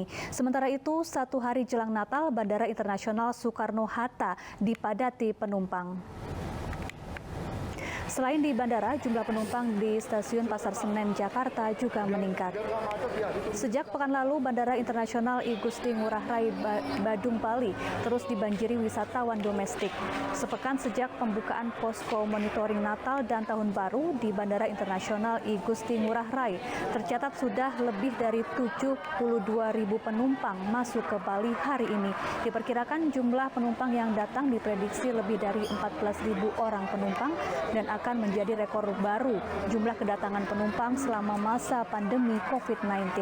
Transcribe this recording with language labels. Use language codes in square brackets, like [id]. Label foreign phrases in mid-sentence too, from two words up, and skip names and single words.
[id] Sementara itu, satu hari jelang Natal, Bandara Internasional Soekarno-Hatta dipadati penumpang. Selain di bandara, jumlah penumpang di Stasiun Pasar Senen, Jakarta juga meningkat. Sejak pekan lalu, Bandara Internasional I Gusti Ngurah Rai Badung, Bali terus dibanjiri wisatawan domestik. Sepekan sejak pembukaan posko monitoring Natal dan Tahun Baru di Bandara Internasional I Gusti Ngurah Rai, tercatat sudah lebih dari 72.000 penumpang masuk ke Bali hari ini. Diperkirakan jumlah penumpang yang datang diprediksi lebih dari 14.000 orang penumpang dan akan menjadi rekor baru jumlah kedatangan penumpang selama masa pandemi COVID-19.